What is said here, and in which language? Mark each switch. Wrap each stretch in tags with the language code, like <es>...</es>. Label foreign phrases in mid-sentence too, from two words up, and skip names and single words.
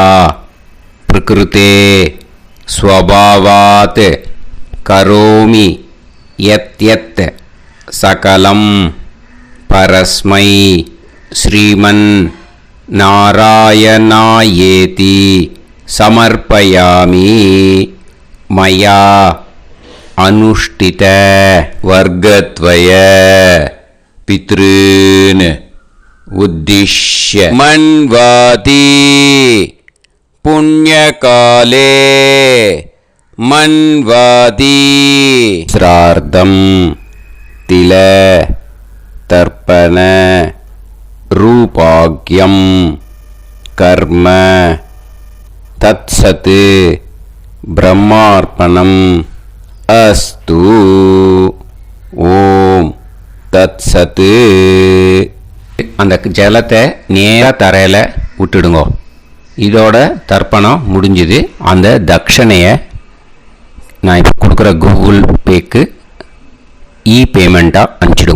<sa>प्रकृतेः स्वभावात् करोमि यद्यत् सकलं परस्मै श्रीमन् नारायणायेति समर्पयामि मया अनुष्ठित वर्गद्वय पितॄन् उद्दिश्य मन्वाति पुण्यकाले मन्वाति श्राद्धं तिल तर्पण रूपाग्यं कर्म तत्सत् ब्रह्मार्पणम् अस्तु ॐ तत्सत्.</sa> <ta>அந்த ஜலத்தை நேராக தரையில் விட்டுடுங்க. இதோட தர்ப்பணம் முடிஞ்சுது. அந்த தட்சணையை நான் இப்போ கொடுக்குற கூகுள் பேக்கு பேமெண்ட்டாக அனுப்பிச்சிடுங்க.</ta>